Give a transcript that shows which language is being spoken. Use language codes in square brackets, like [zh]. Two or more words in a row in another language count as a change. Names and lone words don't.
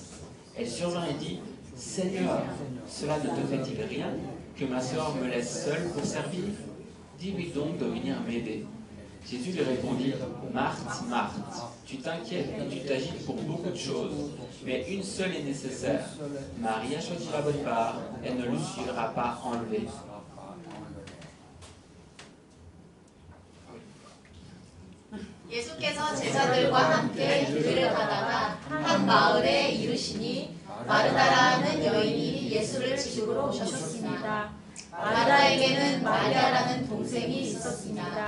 [fr] Elle survint et dit: Seigneur, cela ne te fait-il rien que ma sœur me laisse seule pour servir? Dis-lui donc de venir m'aider. Jésus lui répondit: Marthe, Marthe, tu t'inquiètes et tu t'agites pour beaucoup de choses, mais une seule est nécessaire. Marie a choisi la bonne part, elle ne lui sera pas enlevée. [ko] 예수께서 제자들과 함께 길을 가다가 한 마을에 이르시니 마르다라는 여인이 예수를 집으로 오셨습니다. 마르다에게는 마리아라는 동생이 있었습니다.